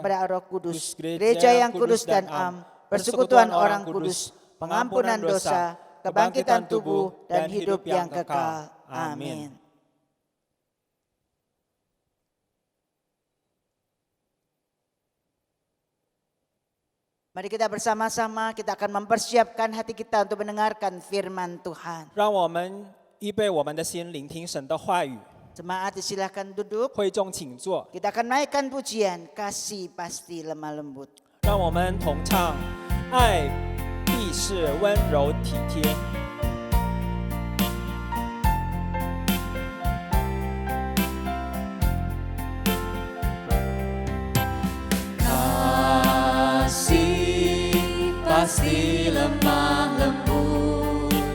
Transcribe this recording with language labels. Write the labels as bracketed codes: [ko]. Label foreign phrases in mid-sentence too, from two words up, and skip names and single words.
[id] Pada Roh Kudus, gereja yang kudus dan am, persekutuan orang kudus, pengampunan dosa, kebangkitan tubuh, dan hidup yang kekal. Amin. Mari kita bersama-sama, kita akan mempersiapkan hati kita untuk mendengarkan firman Tuhan. [zh] 让我们预备我们的心，聆听神的话语。 [id] Jemaat silakan duduk. [zh] 会众请坐， [id] Kita akan naikkan pujian, kasih pasti lemah lembut. [zh] 让我们同唱：爱必是温柔体贴。 [id] Kasih pasti lemah lembut,